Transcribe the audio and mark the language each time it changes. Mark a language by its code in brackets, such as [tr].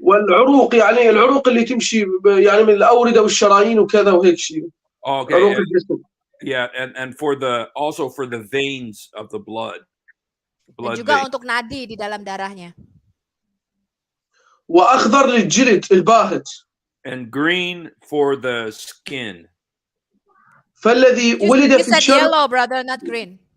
[ar] والعروق يعني العروق اللي تمشي يعني من الأوردة والشرايين وكذا وهيك شيء. [en] Okay. [ar] عروق الجسم. [en] Yeah, and also for the veins of the blood. [id] Dan juga untuk nadi di dalam darahnya. [ar] وأخضر للجلد الباهت. [en] And green for the skin. [ar] فالذي ولد في الشرق. [en] You said yellow, brother, not green.